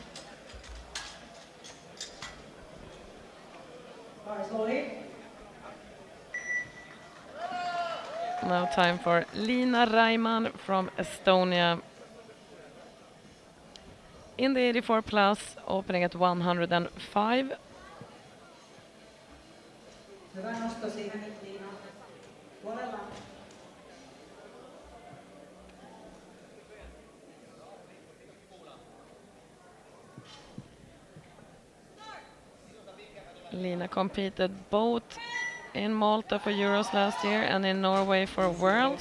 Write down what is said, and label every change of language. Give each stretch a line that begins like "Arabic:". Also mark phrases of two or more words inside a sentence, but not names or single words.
English: Bars loaded. Now time for Lina Raiman from Estonia. In the 84 plus, opening at 105.
Finnish: Hyvä nosto siinä nyt, Liina. Puolella.
English: Lina competed both in Malta for Euros last year and in Norway for Worlds.